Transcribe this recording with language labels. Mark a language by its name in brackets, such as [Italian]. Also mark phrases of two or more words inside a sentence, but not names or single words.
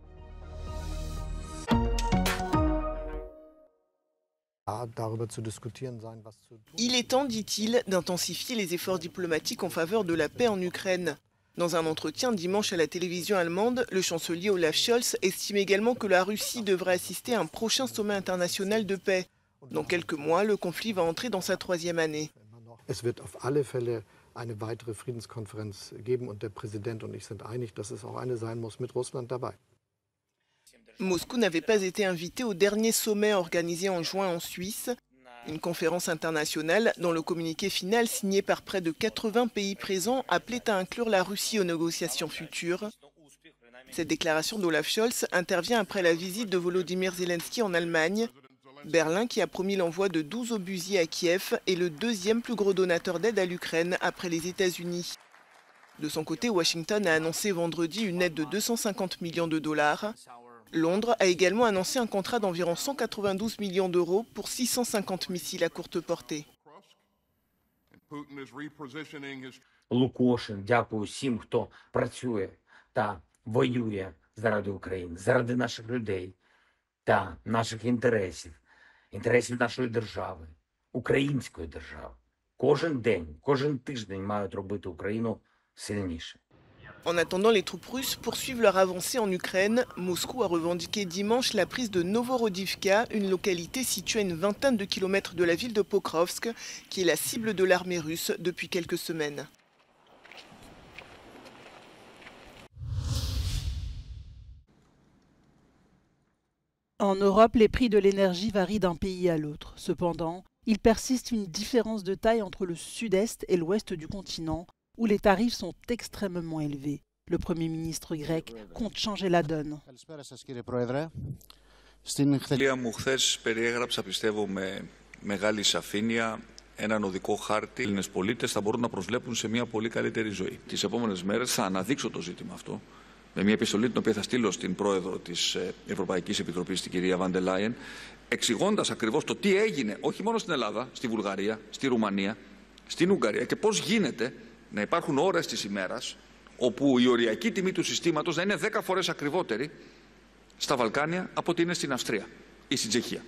[French] Il est temps, dit-il, d'intensifier les efforts diplomatiques en faveur de la paix en Ukraine. Dans un entretien dimanche à la télévision allemande, le chancelier Olaf Scholz estime également que la Russie devrait assister à un prochain sommet international de paix. Dans quelques mois, le conflit va entrer dans sa 3e année. [German] Es wird auf alle Fälle eine weitere Friedenskonferenz geben und der Präsident und ich sind einig, dass es auch eine sein muss mit Russland dabei. [French] Moscou n'avait pas été invité au dernier sommet organisé en juin en Suisse, une conférence internationale dont le communiqué final signé par près de 80 pays présents appelait à inclure la Russie aux négociations futures. Cette déclaration d'Olaf Scholz intervient après la visite de Volodymyr Zelensky en Allemagne. Berlin, qui a promis l'envoi de 12 obusiers à Kiev, est le 2e plus gros donateur d'aide à l'Ukraine après les États-Unis. De son côté, Washington a annoncé vendredi une aide de 250 millions de dollars. Londres a également annoncé un contrat d'environ 192 millions d'euros pour 650 missiles à courte portée. [Ukrainian] Лукошин дякую всім, хто працює та воює заради України, заради наших людей та наших інтересів, інтересів нашої держави, української держави. Кожен день, кожен тиждень мають робити Україну сильніше. [French] En attendant, les troupes russes poursuivent leur avancée en Ukraine. Moscou a revendiqué dimanche la prise de Novorodivka, une localité située à une vingtaine de kilomètres de la ville de Pokrovsk, qui est la cible de l'armée russe depuis quelques semaines. En Europe, les prix de l'énergie varient d'un pays à l'autre. Cependant, il persiste une différence de taille entre le sud-est et l'ouest du continent, où les tarifs sont extrêmement élevés. Le Premier ministre grec compte changer la donne. [Greek] Μου χθες περιέγραψα, πιστεύω, με μεγάλη σαφήνεια έναν οδικό χάρτη. Οι Έλληνες πολίτες θα μπορούν να προσβλέπουν σε μια πολύ καλύτερη ζωή. Τις επόμενες μέρες θα αναδείξω το ζήτημα αυτό με μια επιστολή την οποία θα στείλω στην πρόεδρο της Ευρωπαϊκής Επιτροπής, την κυρία Βαν ντερ Λάιεν, εξηγώντας ακριβώς το τι έγινε όχι μόνο στην Ελλάδα, στη Βουλγαρία, στη Ρουμανία, στην Ουγγαρία και πώς γίνεται να υπάρχουν ώρες της ημέρας όπου η οριακή τιμή του συστήματος να είναι 10 φορές ακριβότερη στα Βαλκάνια από ότι είναι στην Αυστρία ή στην Τσεχία.